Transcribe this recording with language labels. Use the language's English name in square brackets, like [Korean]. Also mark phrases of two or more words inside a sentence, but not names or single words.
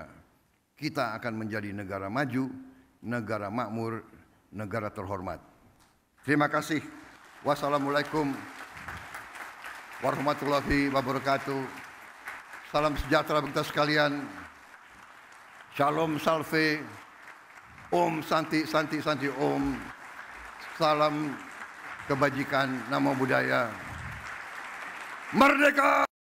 [Indonesian] Kita akan menjadi negara maju, negara makmur, negara terhormat. Terima kasih. [Arabic] والسلام عليكم ورحمة الله وبركاته. [Indonesian] Salam sejahtera bagi kita sekalian. [Sanskrit] Shalom salve. ॐ शान्ति शान्ति शान्ति ॐ. [Indonesian] Salam kebajikan, [Pali] namo buddhaya. [Indonesian] Merdeka!